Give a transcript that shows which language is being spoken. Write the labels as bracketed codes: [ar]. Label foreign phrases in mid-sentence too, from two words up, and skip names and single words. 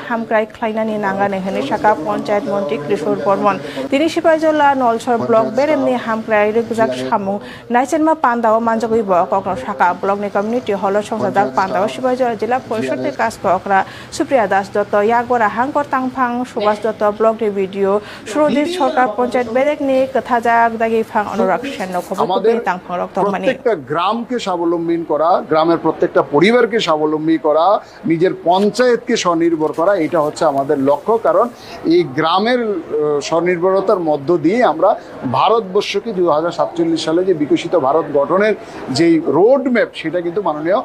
[trp] hamkrai khlainani nangane hene saka [bn] panchayat mantri [trp] Kishore Bormon tini Sipaijala Nolsor block beremni hamkrai rukjak samung naichenma pandao manjagoi bo kokno saka block ni community holo songsajak pandao Sipaijala [bn] jila porishod [trp] ni kaজ kokra Supriya Das Dotto yagbara hangkor tangphang Subhash Dotto block ni video Surodit Sarkar panchayat berek ni kathajak dagi phang Anurag Sen no khobor kube tangphang rok tongmani [bn] প্রত্যেকটা গ্রামকে স্বাবলম্বী করা গ্রামের প্রত্যেকটা পরিবারকে স্বাবলম্বী করা নিজের পঞ্চায়েতকে স্বনির্ভর করা এটা হচ্ছে আমাদের লক্ষ্য কারণ এই গ্রামের স্বনির্ভরতার মধ্য দিয়ে আমরা ভারতবর্ষকে 2047 সালে যে বিকশিত ভারত গঠনের যেই [en] road map [bn] সেটা কিন্তু মাননীয়